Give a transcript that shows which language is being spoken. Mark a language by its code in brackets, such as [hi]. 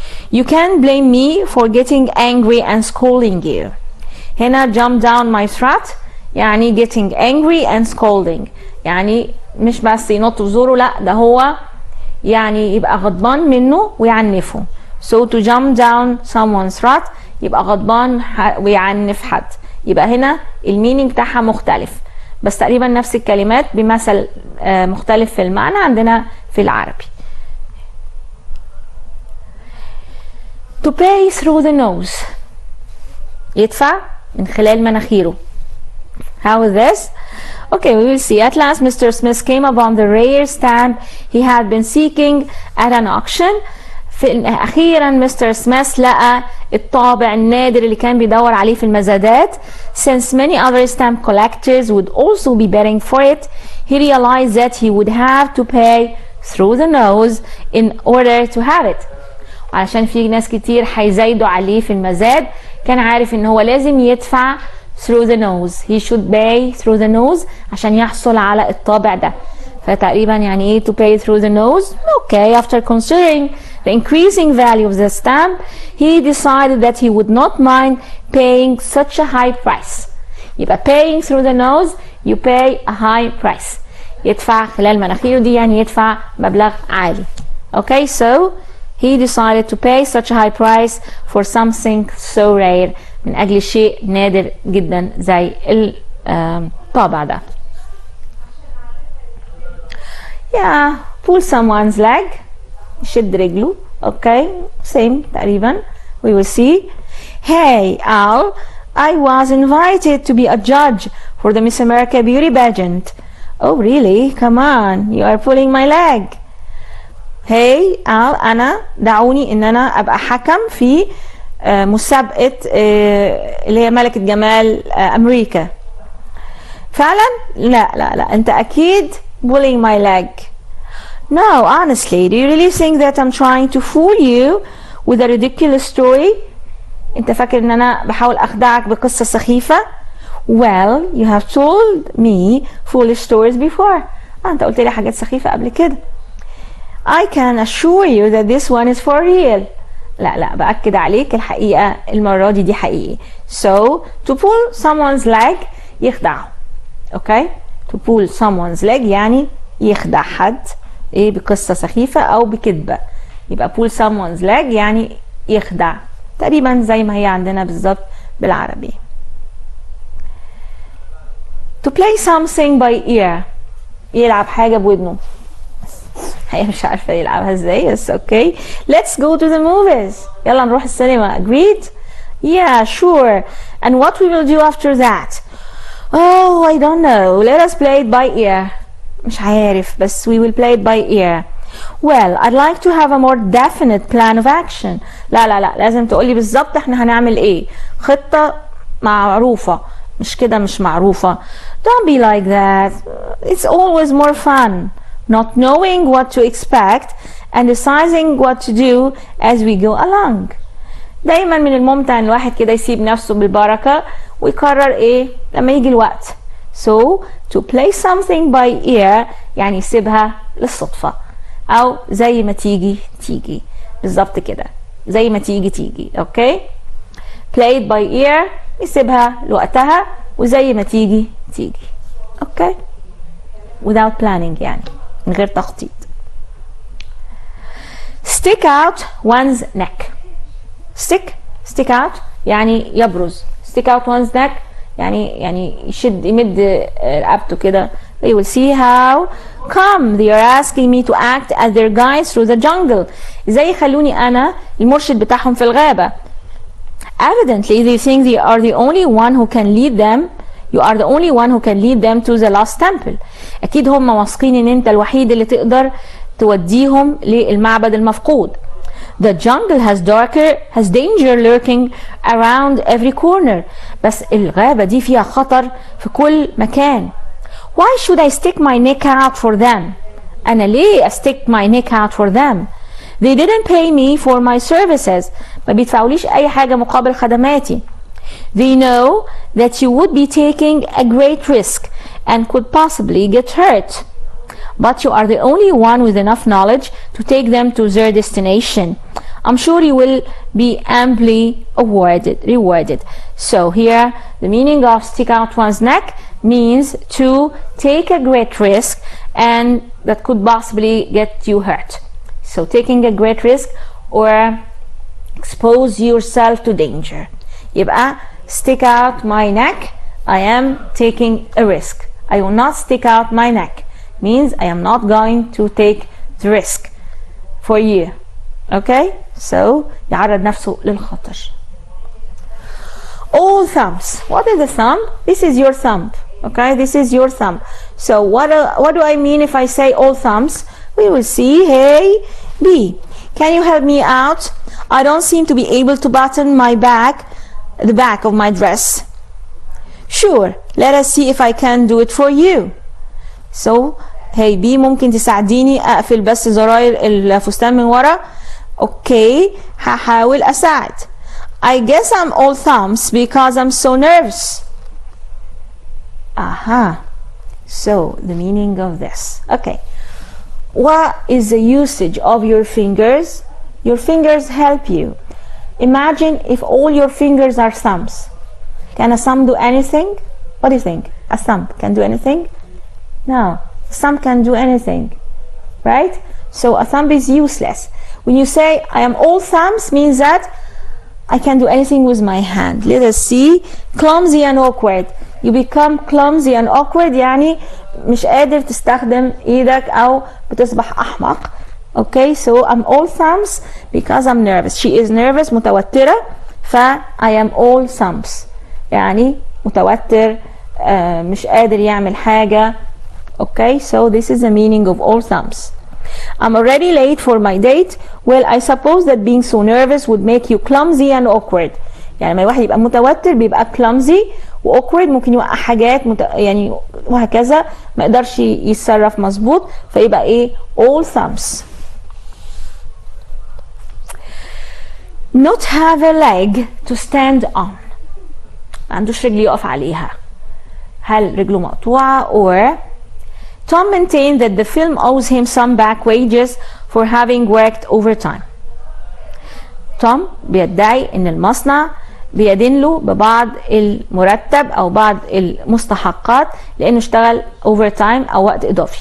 [en] You can't blame me for getting angry and scolding you. [ar] هنا [en] jump down my throat [ar] يعني [en] getting angry and scolding، [ar] يعني مش بس ينط في زوره، لا ده هو يعني يبقى غضبان منه ويعنفه. [en] So to jump down someone's throat [ar] يبقى غضبان ويعنف حد. يبقى هنا المينينج بتاعها مختلف، بس تقريبا نفس الكلمات بمثل مختلف في المعنى عندنا في العربي. [en] To pay through the nose، [ar] يدفع من خلال مناخيره. [en] How is this? Okay, we will see. At last Mr. Smith came upon the rare stamp he had been seeking at an auction. [ar] أخيرا مستر سميث لقى الطابع النادر اللي كان بيدور عليه في المزادات. [en] Since many other stamp collectors would also be bidding for it, he realized that he would have to pay through the nose in order to have it. [ar] علشان في ناس كتير هيزايدوا عليه في المزاد، كان عارف ان هو لازم يدفع [en] through the nose. He should pay through the nose [ar] عشان يحصل على الطابع ده. فتقريبا يعني ايه [en] to pay through the nose? Okay, after considering the increasing value of the stamp, he decided that he would not mind paying such a high price. [ar] يبقى [en] paying through the nose, you pay a high price. [ar] يدفع خلال مناخيره دي يعني يدفع مبلغ عالي. [en] Okay, so he decided to pay such a high price for something so rare. [ar] من أجل شيء نادر جدا زي الطابع ده. [en] Yeah, pull someone's leg. [ar] يشد رجله. [en] Okay, same [ar] تقريبا. [en] We will see. Hey, Al, I was invited to be a judge for the Miss America beauty pageant. Oh really? Come on, you are pulling my leg. [ar] Hey Al, أنا دعوني إن أنا أبقى حكم في مسابقة اللي هي ملكة جمال أمريكا. فعلا؟ لا أنت أكيد [en] pulling my leg. No, honestly, do you really think that I'm trying to fool you with a ridiculous story? [ar] أنت فاكر إن أنا بحاول أخدعك بقصة سخيفة؟ [en] Well, you have told me foolish stories before. [ar] أنت قلت لي حاجات سخيفة قبل كده. [en] I can assure you that this one is for real. [ar] لا بأكد عليك الحقيقة المرة دي حقيقي. [en] So, to pull someone's leg [ar] يخدعه. [en] Okay? To pull someone's leg [ar] يعني يخدع حد بقصة سخيفة أو بكذبة. يبقى [en] pull someone's leg [ar] يعني يخدع. تقريبا زي ما هي عندنا بالظبط بالعربي. [en] To play something by ear. [ar] يلعب حاجة بودنه. هي مش عارفة يلعبها ازاي بس اوكي. [en] Let's go to the movies. [ar] يلا نروح السينما. [en] Agreed? Yeah, sure. And what we will do after that? Oh, I don't know. Let us play it by ear. [ar] مش عارف بس [en] we will play it by ear. Well, I'd like to have a more definite plan of action. [ar] لا لازم تقولي بالظبط احنا هنعمل ايه. خطة معروفة. مش كده مش معروفة. [en] Don't be like that. It's always more fun. Not knowing what to expect and deciding what to do as we go along. [ar] دايما من الممتع ان الواحد كده يسيب نفسه بالبركة ويقرر لما يجي الوقت. [en] So to play something by ear [ar] يعني يسيبها للصدفة او زي ما تيجي بالظبط كده زي ما تيجي اوكي. [en] Play it by ear [ar] يسيبها لوقتها وزي ما تيجي اوكي [en] without planning [ar] يعني من غير تخطيط. [en] Stick out one's neck. Stick out [ar] يعني يبرز. [en] Stick out one's neck [ar] يعني يمد رقبته كده. [en] They will see how come they are asking me to act as their guide through the jungle. [ar] ازاي يخلوني انا المرشد بتاعهم في الغابة. [en] Evidently they think they are the only one who can lead them. You are the only one who can lead them to the lost temple. [ar] أكيد هم واثقين إن أنت الوحيد اللي تقدر توديهم للمعبد المفقود. [en] The jungle has danger lurking around every corner. [ar] بس الغابة دي فيها خطر في كل مكان. [en] Why should I stick my neck out for them? [ar] أنا ليه [en] stick my neck out for them? They didn't pay me for my services. [ar] ما بيدفعوليش أي حاجة مقابل خدماتي. [en] They know that you would be taking a great risk and could possibly get hurt. But you are the only one with enough knowledge to take them to their destination. I'm sure you will be amply rewarded. So here, the meaning of stick out one's neck means to take a great risk and that could possibly get you hurt. So taking a great risk or expose yourself to danger. [ar] يبقى [en] stick out my neck, I am taking a risk. I will not stick out my neck means I am not going to take the risk for you. Okay? [ar] So يعرض نفسه للخطر. [en] All thumbs. What is the thumb? This is your thumb. Okay? This is your thumb. So what do I mean if I say all thumbs? We will see. Hey, B. Can you help me out? I don't seem to be able to button the back of my dress. Sure, let us see if I can do it for you. So, hey B, [ar] ممكن تساعديني أقفل بس زراير الفستان من ورا؟ [en] Okay, [ar] هحاول أساعد. [en] I guess I'm all thumbs because I'm so nervous. Aha. So, the meaning of this. Okay. What is the usage of your fingers? Your fingers help you. Imagine if all your fingers are thumbs. Can a thumb do anything? What do you think? A thumb can do anything? No, a thumb can do anything, right? So a thumb is useless. When you say I am all thumbs means that I can do anything with my hand. Let us see. Clumsy and awkward. You become clumsy and awkward [ar] يعني مش قادر تستخدم ايدك او بتصبح احمق. [en] Okay, so I'm all thumbs because I'm nervous. She is nervous, [ar] متوترة. [en] I am all thumbs. [ar] يعني متوتر، مش قادر يعمل حاجة. [en] Okay, so this is the meaning of all thumbs. I'm already late for my date. Well, I suppose that being so nervous would make you clumsy and awkward. [ar] يعني لما الواحد يبقى متوتر بيبقى clumsy و awkward، ممكن يوقع حاجات يعني وهكذا، ما يقدرش يتصرف مظبوط، فيبقى ايه [en] all thumbs. Not have a leg to stand on. [ar] ما عندوش رجل يقف عليها. هل رجله مقطوعة؟ [en] or Tom maintained that the film owes him some back wages for having worked overtime. [ar] توم بيدعي ان المصنع بيدين له ببعض المرتب او بعض المستحقات لانه اشتغل overtime او وقت اضافي.